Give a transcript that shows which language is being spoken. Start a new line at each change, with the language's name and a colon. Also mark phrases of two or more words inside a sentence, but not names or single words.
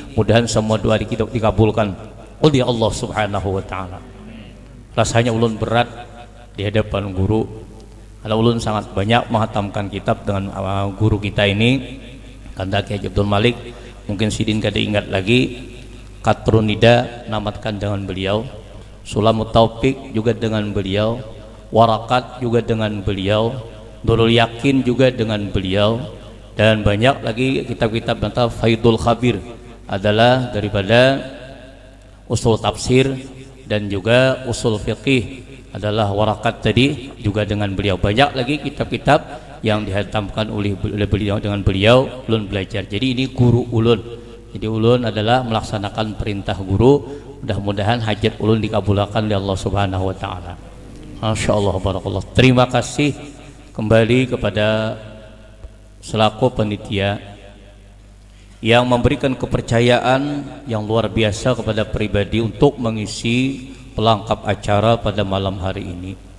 Indonesian: Mudahan semua doa kita dikabulkan oleh Allah
Arabic: سبحانه وتعالى.
Indonesian: Rasanya ulun berat di hadapan guru. Karena ulun sangat banyak menghatamkan kitab dengan guru kita ini Kanda Kiai Abdul Malik. Mungkin sidin kada ingat lagi, Qatrun Nida namatkan dengan beliau, Sulamut Taufik juga dengan beliau, Warakat juga dengan beliau, Nurul Yakin juga dengan beliau, dan banyak lagi kitab-kitab tentang Faidul Khabir adalah daripada usul tafsir, dan juga usul fiqih adalah Warakat tadi juga dengan beliau. Banyak lagi kitab-kitab yang dihantamkan oleh beliau, dengan beliau ulun belajar. Jadi ini guru ulun. Jadi ulun adalah melaksanakan perintah guru. Mudah-mudahan hajat ulun dikabulkan oleh Allah
Arabic: سبحانه وتعالى. ما شاء الله، بارك الله.
Indonesian: Terima kasih kembali kepada selaku panitia yang memberikan kepercayaan yang luar biasa kepada pribadi untuk mengisi pelengkap acara pada malam hari ini.